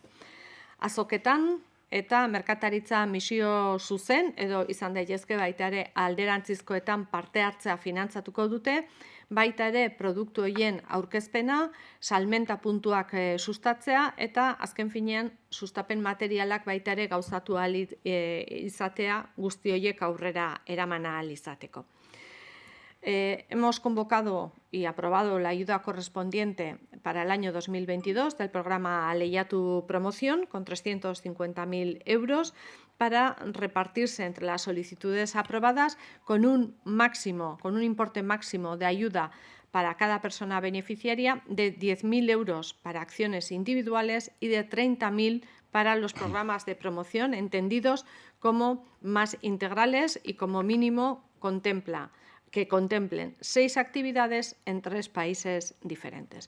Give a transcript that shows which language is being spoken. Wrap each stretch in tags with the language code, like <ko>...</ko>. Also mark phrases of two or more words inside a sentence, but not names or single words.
<eu>Azoketan eta merkataritza misio zuzen edo izan daitezke baita ere alderantzizkoetan parte hartzea finantzatuko dute, baita ere produktu horien aurkezpena, salmenta puntuak sustatzea eta azken finean sustapen materialak baita ere gauzatu ahal izatea guzti horiek aurrera eraman ahal izateko.</eu> <es>Hemos convocado y aprobado la ayuda correspondiente para el año 2022 del programa Lehiatu Promoción con 350.000 euros para repartirse entre las solicitudes aprobadas con un importe máximo de ayuda para cada persona beneficiaria de 10.000 euros para acciones individuales y de 30.000 para los programas de promoción entendidos como más integrales y como mínimo que contemplen 6 actividades en 3 países diferentes.</es>